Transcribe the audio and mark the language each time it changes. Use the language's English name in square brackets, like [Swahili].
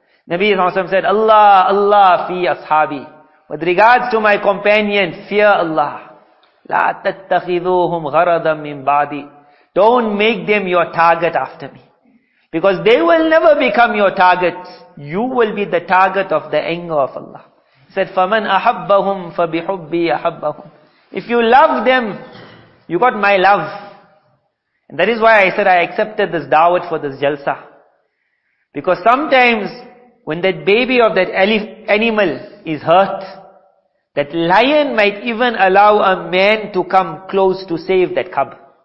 [English] Nabi Muhammad said, [Arabic] Allah, Allah fi ashabi. [English] With regards to my companion, fear Allah. [Arabic] La tattakhiduhum gharadan min ba'di. [English] Don't make them your target after me. Because they will never become your target. You will be the target of the anger of Allah. He said, [Arabic] فَمَنْ أَحَبَّهُمْ فَبِحُبِّي أَحَبَّهُمْ. [English] If you love them, you got my love. And that is why I said I accepted this da'wat for this jalsa. Because sometimes, when that baby of that animal is hurt, that lion might even allow a man to come close to save that cub.